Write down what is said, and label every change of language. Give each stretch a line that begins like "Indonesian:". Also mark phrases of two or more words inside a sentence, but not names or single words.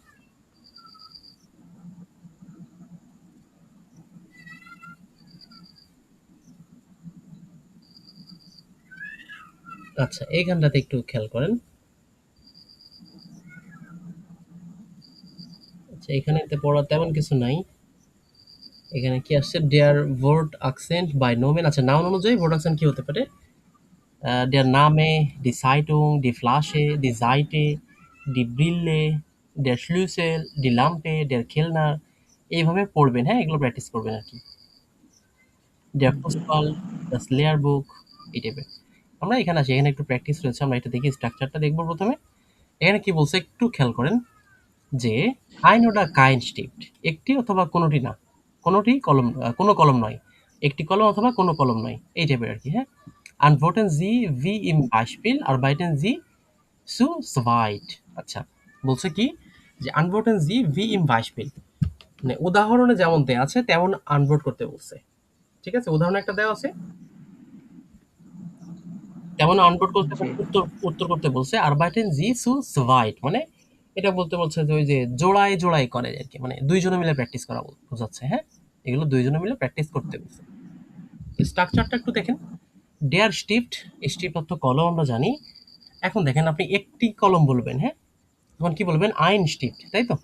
Bangla: আচ্ছা, এইখানটাতে একটু খেয়াল করেন। আচ্ছা, এখানেতে পড়া তেমন কিছু নাই। এখানে কি আসছে?
German: Der Wortakzent bei Nomen.
Bangla: আচ্ছা, নাউন অনুযায়ী
German: Wortakzent
Bangla: কি হতে পারে?
German: Der Name, die Zeitung, die Flasche, die Seite, die Brille, der Schlüssel, die Lampe, der Kellner,
Bangla: এইভাবে পড়বেন, হ্যাঁ? এগুলো প্র্যাকটিস করবেন আরকি।
German: Der Fußball, das Lehrbuch,
Bangla: এই টাইপের। আমরা এখানে আসি, এখানে একটু প্র্যাকটিস রয়েছে। আমরা এটা দেখি, স্ট্রাকচারটা দেখব ১ম এ। এখানে কি বলছে একটু খেয়াল করেন যে,
German: ein oder kein Stift,
Bangla: একটি অথবা কোনটি না। কোনটি কলম, কোনো কলম নয়। একটি কলম অথবা কোনো কলম নয়। এই টাইপের আরকি, হ্যাঁ?
German: Antworten Sie wie im Beispiel, arbeiten Sie zu zweit.
Bangla: আচ্ছা, বলছে কি যে
German: antworten Sie wie im Beispiel,
Bangla: মানে উদাহরণে যেমন দেয়া আছে তেমন আনভোট করতে বলছে। ঠিক আছে? উদাহরণ একটা দেওয়া আছে, তেমন আনভোট করতে জি, উত্তর উত্তর করতে বলছে।
German: arbeiten Sie zu zweit,
Bangla: মানে এটা বলতে বলছে যে ওই যে জোড়ায় জোড়ায় করে আরকি, মানে ২ জনে মিলে প্র্যাকটিস করা বোঝাচ্ছে, হ্যাঁ? এগুলো ২ জনে মিলে প্র্যাকটিস করতে বলছে। স্ট্রাকচারটা একটু দেখেন।
German: Der Stift,
Bangla: স্টিফট অর্থ কলম আমরা জানি। এখন দেখেন আপনি একটি কলম বলবেন, হ্যাঁ? তখন কি বলবেন?
German: ein Stift,
Bangla: তাই তো?